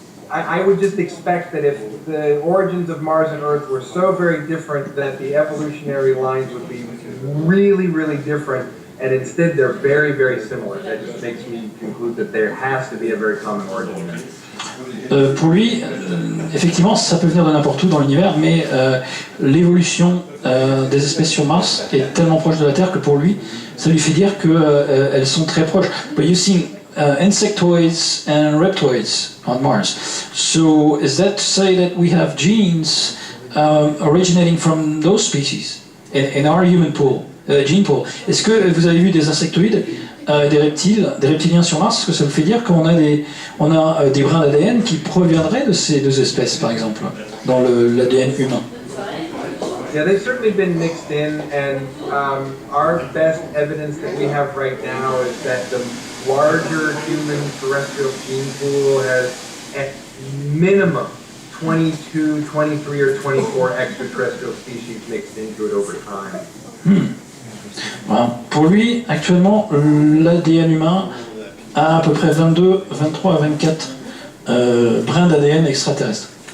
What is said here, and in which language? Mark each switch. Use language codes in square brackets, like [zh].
[en] I would just expect that if the origins of Mars and Earth were so very different that the evolutionary lines would be really, really different, and instead they're very, very similar. That just makes me conclude that there has to be a very common origin. [fr] Pour lui, effectivement, ça peut venir de n'importe où dans l'univers, mais l'évolution des espèces sur Mars est tellement proche de la Terre que pour lui, ça lui fait dire qu'elles sont très proches. [en] But you see insectoids and reptoids on Mars. So is that to say that we have genes originating from those species in our human pool, gene pool? [fr] Est-ce que vous avez vu des insectoïdes, des reptiliens sur Mars? Est-ce que ça vous fait dire qu'on a des brins d'ADN qui proviendraient de ces deux espèces, par exemple, dans l'ADN humain? [en] Yeah, they've certainly been mixed in, and our best evidence that we have right now is that the larger human terrestrial gene pool has at minimum 22, 23, or 24 extraterrestrial species mixed into it over time. [fr] Voilà. Pour lui, actuellement, l'ADN humain a à peu près 23 à 24 brins d'ADN extraterrestres.